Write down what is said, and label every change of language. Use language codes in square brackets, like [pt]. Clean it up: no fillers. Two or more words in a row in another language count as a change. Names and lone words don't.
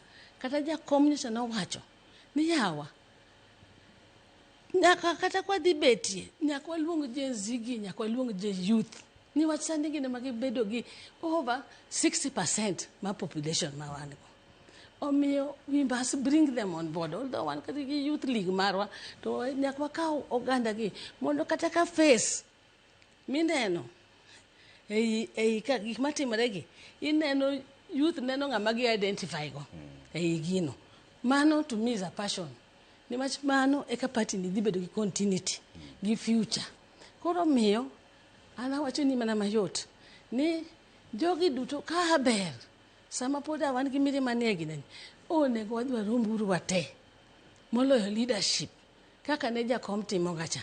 [luo] Kata jakom nyocha nowacho ni yawa, nyaka kata kwa dhi betie, nyaka waluong Gen Z gi, nyaka waluong youth. Niwach sani gine magibedo gi over 60% ma population ma wan go. [en] Omiyo we must bring them on board. [luo] Although wan kata gi [en] youth league [luo] marwa, to nyaka wakaw oganda gi mondo kata ka face mineno ei ka gik matimore gi, ineno youth neno ng'ama gi identify go ei gino. [en] Mano to me is a passion. [luo] Niwach mano eka party ni dhi bedo gi continuity gi future. Koro miyo ana wacho ni mana mayot ni jogi duto ka ber sama pod wan gi mirima manie gineni, onego wadwa romburu wate moloyo leadership kaka ne jakom timo gacha.